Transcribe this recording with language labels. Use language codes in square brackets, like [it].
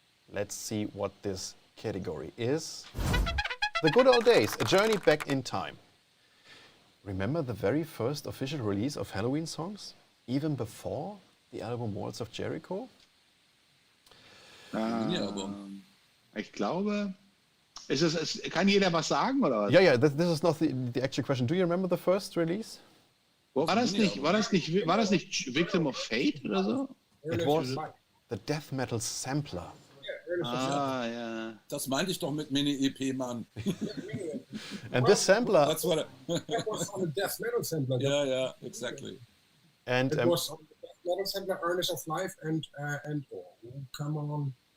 [en] Let's see what this category is. The Good Old Days, a journey back in time. Remember the very first official release of Helloween songs? Even before the album Walls of Jericho? [de] Ich glaube, kann jeder was sagen, oder was? [en] Yeah, this is not the actual question. Do you remember the first release? [de] War das nicht Victim of Fate oder so? [en] It was the death metal sampler. [de] Ja. Das meinte ich doch mit Mini-EP, Mann. [en] And this sampler... That's what That was on the death metal sampler. Yeah, exactly. And it was on the death metal sampler, Earnest of Life, and oh, come on.